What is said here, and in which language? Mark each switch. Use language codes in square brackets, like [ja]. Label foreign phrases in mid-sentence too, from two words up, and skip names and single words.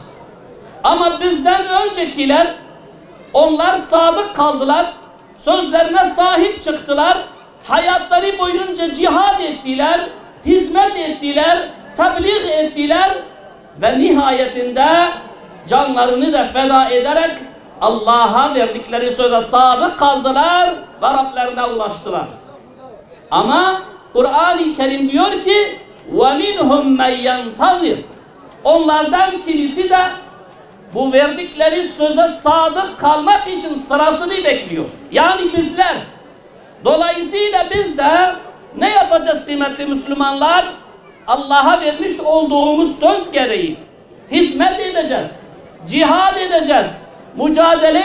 [tr] Ama bizden öncekiler, onlar sadık kaldılar, sözlerine sahip çıktılar, hayatları boyunca cihad ettiler, hizmet ettiler, tebliğ ettiler ve nihayetinde canlarını da feda ederek Allah'a verdikleri söze sadık kaldılar ve Rablerine ulaştılar. Ama Kur'an-ı Kerim diyor ki [ar] وَمِنْهُمْ مَنْ يَنْتَظِرْ, [tr] onlardan kimisi de bu verdikleri söze sadık kalmak için sırasını bekliyor. Yani bizler. Dolayısıyla biz de ne yapacağız kıymetli Müslümanlar? Allah'a vermiş olduğumuz söz gereği hizmet edeceğiz, cihad edeceğiz, mücadele